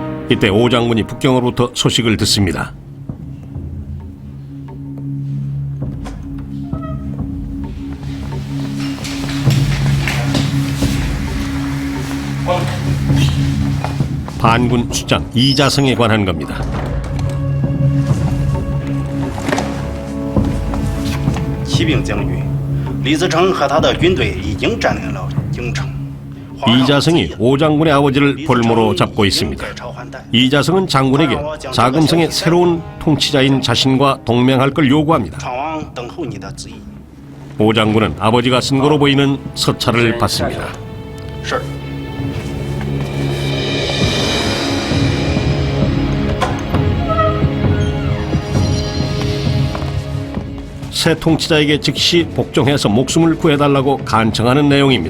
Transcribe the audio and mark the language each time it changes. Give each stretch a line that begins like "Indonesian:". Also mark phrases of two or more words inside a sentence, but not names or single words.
Korean: 이때 오 장군이 북경으로부터 소식을 듣습니다. 반군 수장 이자성에 관한 겁니다.
Chinese: 骑兵将军李自成和他的军队已经占领了京城。
Korean: 이자성이 오 장군의 아버지를 볼모로 잡고 있습니다. 이자성은 장군에게 자금성의 새로운 통치자인 자신과 동맹할 걸 요구합니다.
Chinese: 昌王等候你的旨意。
Korean: 오 장군은 아버지가 쓴 거로 보이는 서찰을 받습니다.
Chinese: 是。
Korean: 새 통치자에게 즉시 복종해서 목숨을 구해달라고 간청하는 내용입니다.